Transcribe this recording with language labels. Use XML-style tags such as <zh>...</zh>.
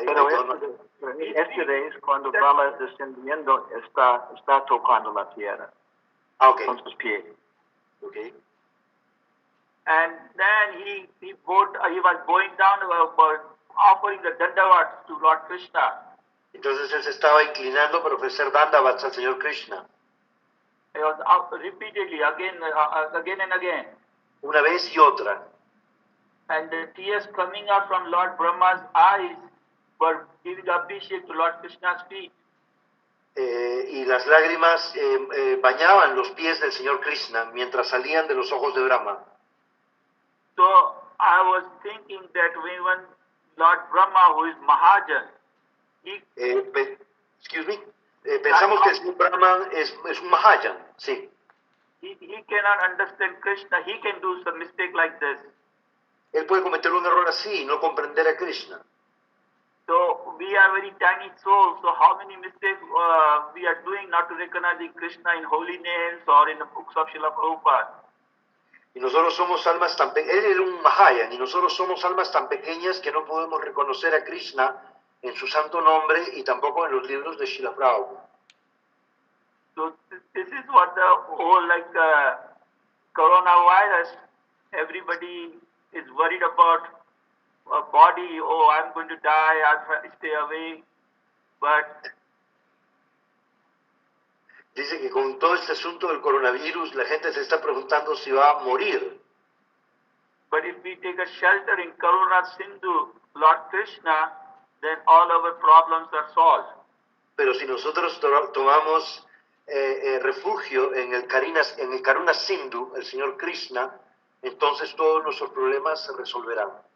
<es>Pero esta vez, cuando Brahma es descendiendo, está tocando la tierra con sus pies.</es> <en>Okay. And then he was going down offering the dandavats to Lord Krishna.</en> <es>Entonces él se estaba inclinando para ofrecer dandavats al señor Krishna.</es> <en>He was repeatedly again and again.</en> <es>Una vez y otra.</es> <en>and the tears coming out from Lord Brahma's eyes for giving Abhishek to Lord Krishna's feet.</en> <es>Y las lágrimas bañaban los pies del Señor Krishna mientras salían de los ojos de Brahma.</es> <en>So I was thinking that when Lord Brahma, who is Mahajan, Excuse me.</en> <es>Pensamos que el Señor Brahman es un Mahajan, sí.</es> <en>he cannot understand Krishna. He can do some mistake like this.</en> <es>Él puede cometer un error así y no comprender a Krishna.</es> <en>So we are very tiny souls. So how many mistakes we are doing not to recognize Krishna in holy names or in the books of Srila Prabhupada?</en> <es>Y nosotros somos almas tan pequeñas, él era un Mahayan, y nosotros somos almas tan pequeñas que no podemos reconocer a Krishna en su santo nombre y tampoco en los libros de Srila Prabhupada.</es> <en>So this is what the whole coronavirus, everybody is worried about a body. Oh, I'm going to die, I'll stay away. But</en> <es>Dice que con todo este asunto del coronavirus, la gente se está preguntando si va a morir.</es> <en>But if we take a shelter in Karuna Sindhu, Lord Krishna, then all our problems are solved.</en> <es>Pero si nosotros tomamos refugio en el Karuna Sindhu, el Señor Krishna, entonces todos nuestros problemas se resolverán.</es>